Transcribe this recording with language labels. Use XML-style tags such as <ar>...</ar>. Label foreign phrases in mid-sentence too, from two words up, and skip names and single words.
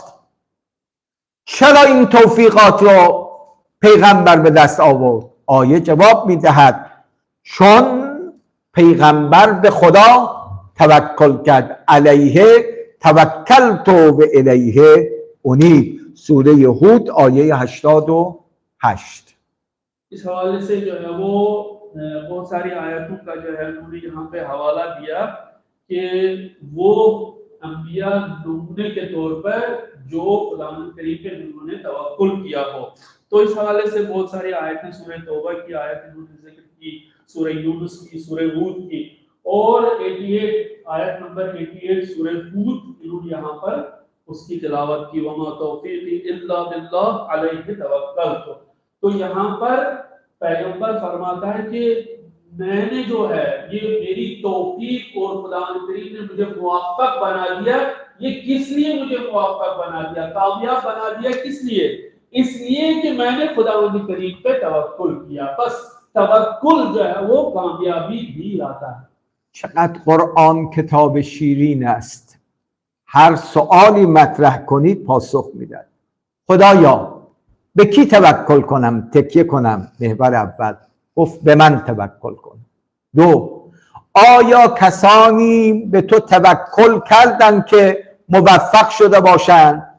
<fa>چرا این توفیقات رو پیغمبر به دست آورد؟ آیه جواب میدهد چون پیغمبر به خدا توکل کرد.</fa> <ar>علیه توکلت و الیه انیب.</ar> <fa>سوره هود آیه 88.</fa> <ur>اس حوالے سے جو ہے وہ بہت ساری آیتوں کا جو ہے انہوں نے یہاں پہ حوالہ دیا کہ وہ انبیا نمونے کے طور پر جو خداوند کریم پہ انہوں نے توکل کیا ہو. تو اس حوالے سے بہت ساری آیتیں سورہ توبہ کی آیت انہوں نے ذکر کی، سورہ یونس کی، سورہ ہود کی اور 88 آیت نمبر 88 سورہ ہود انہوں نے یہاں پر اس کی تلاوت کی,</ur> <ar>وما توفيقي إلا بالله عليه توكلت.</ar> <ur>تو یہاں پر پیغمبر فرماتا ہے کہ میں نے جو ہے یہ میری توفیق اور خدا کریم نے مجھے موفق بنا دیا. یہ کس لیے مجھے موفق بنا دیا، کامیاب بنا دیا، کس لیے? اس لیے کہ میں نے خدا کریم پہ توکل کیا. بس توکل جو ہے وہ کامیابی بھی لاتا ہے.</ur> <fa>چقدر قرآن کتاب شیرین است. هر سوالی مطرح کنید پاسخ میدن. خدایا به کی توکل کنم، تکیه کنم؟ محور اول گفت به من توکل کن. دو، آیا کسانی به تو توکل کردند که موفق شده باشند؟</fa>